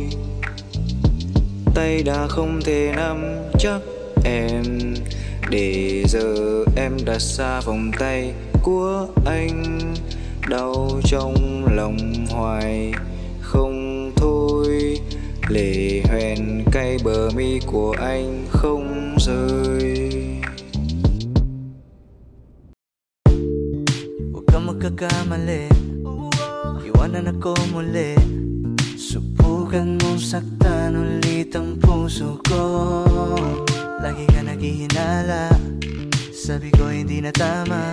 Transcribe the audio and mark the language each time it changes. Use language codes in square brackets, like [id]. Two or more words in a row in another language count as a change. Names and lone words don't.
[vi] Tay đã không thể nắm chắc em, để giờ em đã xa vòng tay của anh. Đau trong lòng hoài không thôi, lệ hoen cay bờ mi của anh không rơi. [tl] Huwag kang magkakamali, iwanan ako muli. Subukan mong saktan ulit ang puso ko. Lagi ka naghihinala, sabi ko hindi na tama.